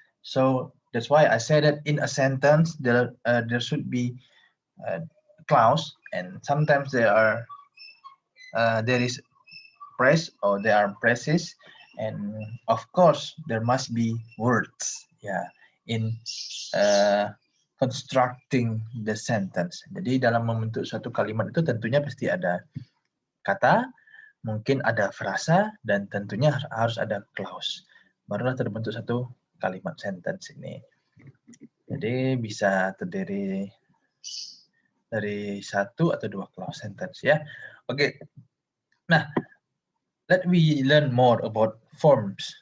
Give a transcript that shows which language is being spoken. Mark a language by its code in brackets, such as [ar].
[en] So that's why I said that in a sentence there should be clause, and sometimes there is praise or there are praises, and of course there must be words in constructing the sentence. [id] Jadi dalam membentuk suatu kalimat itu tentunya pasti ada kata, mungkin ada frasa, dan tentunya harus ada clause. Barulah terbentuk satu kalimat sentence ini. Jadi bisa terdiri dari satu atau dua clause sentence ya. Oke. [en] Nah, let we learn more about forms.